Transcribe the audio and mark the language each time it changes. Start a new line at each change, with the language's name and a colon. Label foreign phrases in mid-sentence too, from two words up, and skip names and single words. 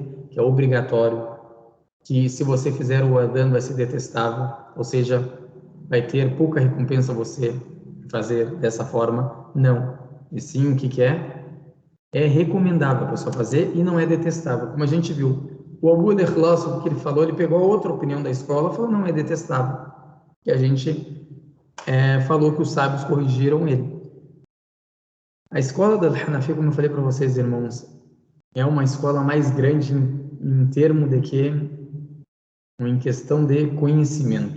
Portuguese: Que é obrigatório, que se você fizer o adhan vai ser detestável, ou seja, vai ter pouca recompensa você fazer dessa forma. Não. E sim, o que é? É recomendável a pessoa fazer e não é detestável. Como a gente viu, o Abu al-Ikhlas, o que ele falou, ele pegou a outra opinião da escola e falou, não, é detestável. E a gente falou que os sábios corrigiram ele. A escola da Hanafi, como eu falei para vocês, irmãos, é uma escola mais grande em termos de que, em questão de conhecimento.